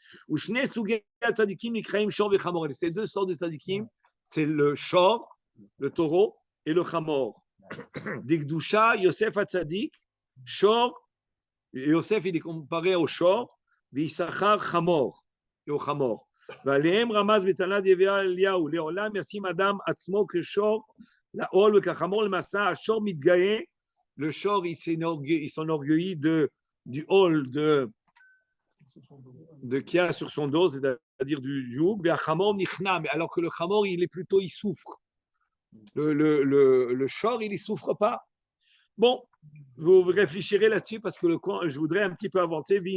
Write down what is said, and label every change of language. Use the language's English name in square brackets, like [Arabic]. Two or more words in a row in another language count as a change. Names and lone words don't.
[French] Ces deux sortes de tzadikim, c'est le shor, le taureau, et le chamor. Dikdusha, Yosef HaTzadik, shor, Yosef il est comparé au shor, V'Issachar chamor, et au chamor. [Hebrew] ועליהם רמז בתנת יביע אליהו, לעולם ישים אדם עצמו כשור, לעול וכחמור למסע, השור מתגאה [French] le shor, il s'enorgueillit du hall qu'il y a sur son dos, c'est-à-dire du joug, alors que le chamor, il souffre. Le shor, il ne souffre pas. Bon, vous réfléchirez là-dessus parce que je voudrais un petit peu avancer.